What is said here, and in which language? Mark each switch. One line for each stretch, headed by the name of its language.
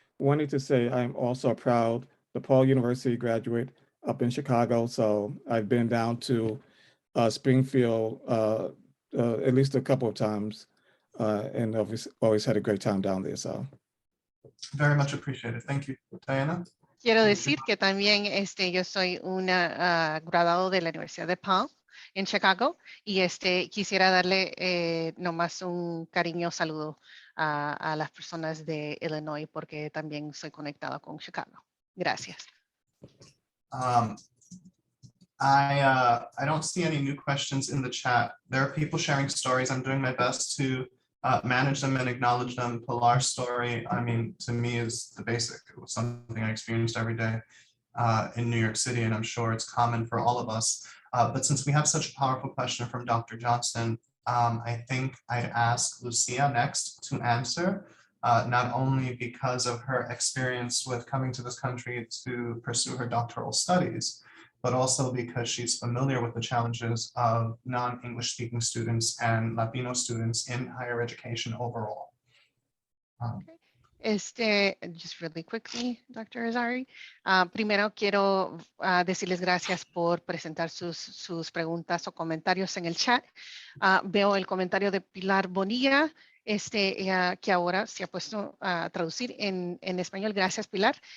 English: Wanted to say I'm also a proud DePaul University graduate up in Chicago. So I've been down to Springfield at least a couple of times and obviously always had a great time down there. So Very much appreciated. Thank you. Diana?
Spanish: Quiero decir que también yo soy una graduado de la Universidad de DePaul en Chicago y quisiera darle nomás un cariño saludo a las personas de Illinois porque también soy conectada con Chicago. Gracias.
English: I don't see any new questions in the chat. There are people sharing stories. I'm doing my best to manage them and acknowledge them. Pilar's story, I mean, to me is the basic. It was something I experienced every day in New York City, and I'm sure it's common for all of us. But since we have such a powerful question from Dr. Johnson, I think I'd ask Lucia next to answer, not only because of her experience with coming to this country to pursue her doctoral studies, but also because she's familiar with the challenges of non-English speaking students and Latino students in higher education overall. Just really quickly, Dr. Irizarry.
Spanish: Primero quiero decirles gracias por presentar sus preguntas o comentarios en el chat. Veo el comentario de Pilar Bonilla, que ahora se ha puesto a traducir en español. Gracias, Pilar.